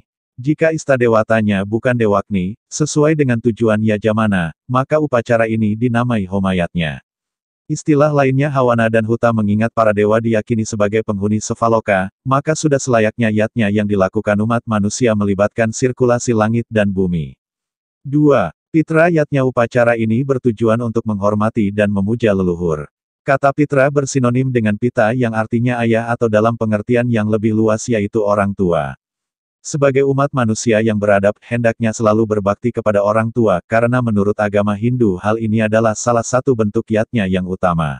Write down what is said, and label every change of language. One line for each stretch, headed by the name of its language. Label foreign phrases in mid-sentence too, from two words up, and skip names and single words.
Indonesian: Jika istadewatanya bukan Dewa Agni, sesuai dengan tujuan Yajamana, maka upacara ini dinamai homayatnya. Istilah lainnya Hawana dan Huta mengingat para dewa diyakini sebagai penghuni Sevaloka, maka sudah selayaknya yatnya yang dilakukan umat manusia melibatkan sirkulasi langit dan bumi. 2. Pitra yatnya upacara ini bertujuan untuk menghormati dan memuja leluhur. Kata pitra bersinonim dengan pita yang artinya ayah atau dalam pengertian yang lebih luas yaitu orang tua. Sebagai umat manusia yang beradab, hendaknya selalu berbakti kepada orang tua, karena menurut agama Hindu hal ini adalah salah satu bentuk yatnya yang utama.